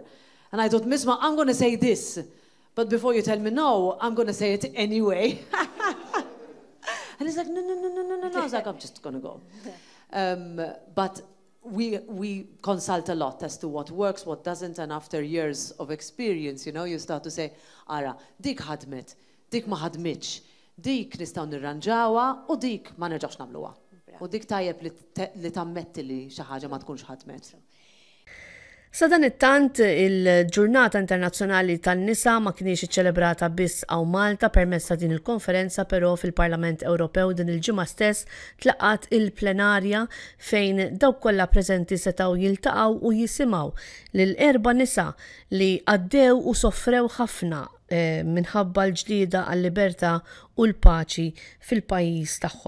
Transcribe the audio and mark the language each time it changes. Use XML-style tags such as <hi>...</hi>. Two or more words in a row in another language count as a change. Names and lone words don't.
<en>And I thought, Misma, I'm going to say this. But before you tell me no, I'm going to say it anyway. And he's like, no. I was like, I'm just going to go. But we consult a lot as to what works, what doesn't, and after years of experience, you know, you start to say,</en> <mt>ara, dik ħadmet, dik ma ħadmitx, dik nistgħu nirranġawha u dik ma nerġgħux nagħmluha. U dik tajjeb li tammetti li xi ħaġa ma tkunx ħadmet. Sa dan it-tant il-Ġurnata Internazzjonali tan-Nisa ma kienx iċċelebrata biss hawn Malta permezz ta' din il-konferenza, però fil-Parlament Ewropew din il-ġimgħa stess tlaqat il-plenarja fejn dawk kollha preżenti setgħu jiltaqgħu u jisimgħu lil 4 nisa li għaddew u soffrew ħafna minħabba l-ġlieda għal-libertà u l-paċi fil-pajjiż tagħhom.</mt>